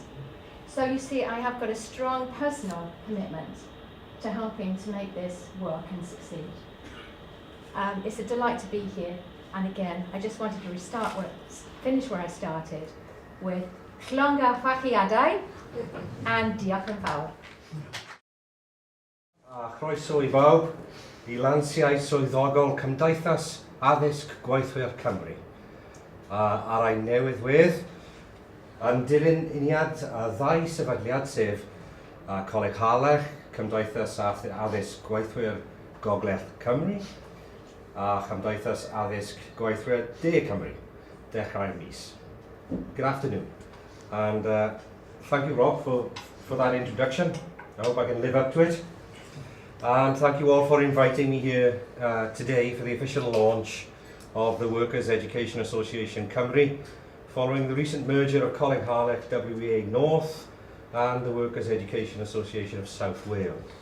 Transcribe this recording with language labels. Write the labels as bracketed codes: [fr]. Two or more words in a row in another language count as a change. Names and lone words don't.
[en] So you see, I have got a strong personal commitment to helping to make this work and succeed. It's a delight to be here, and again, I just wanted to finish where I started, with Clonga Fachiadau and [cy] Diolch yn fawr. Chroeso I bawb I lansiau swyddogol Cymdeithas Addysg Gweithwyr Cymru. Ar ein newydd yn dilyn uniad ddau sefydliad sef Coleg Harlech, Cymdeithas Addysg Gweithwyr Gogledd Cymru a Cymdeithas Addysg Gweithwyr De Cymru, dechrau'r mis. [en] Good afternoon, and thank you, Rob, for that introduction. I hope I can live up to it. And thank you all for inviting me here today for the official launch of the Workers' Education Association Cymru, following the recent merger of Coleg Harlech WEA North and the Workers' Education Association of South Wales.